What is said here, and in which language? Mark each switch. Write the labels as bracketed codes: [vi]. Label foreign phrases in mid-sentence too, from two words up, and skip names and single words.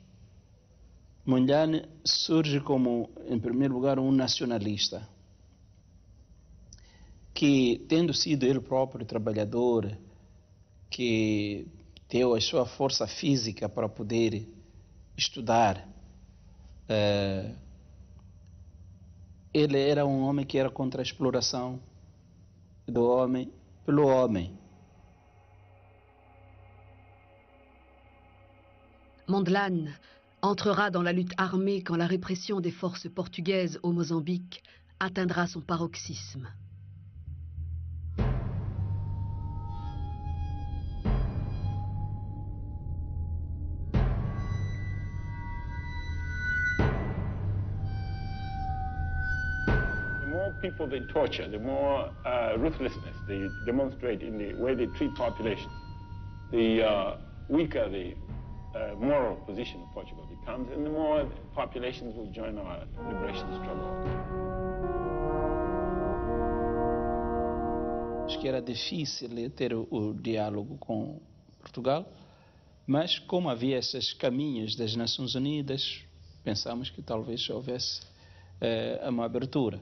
[pt] Mondlane surge como, em primeiro lugar, um nacionalista que, tendo sido ele próprio trabalhador, que deu a sua força física para poder estudar, ele era um homem que era contra a exploração do homem pelo homem. [fr] Mondlane entrera dans la lutte armée quand la répression des forces portugaises au Mozambique atteindra son paroxysme. [en] The more people they torture, the more ruthlessness they demonstrate in the way they treat populations, the weaker the moral position of Portugal becomes, and the more populations will join our liberation struggle. [pt] Acho que era difícil ter o diálogo com Portugal, mas como havia esses caminhos das Nações Unidas, pensamos que talvez houvesse uma abertura.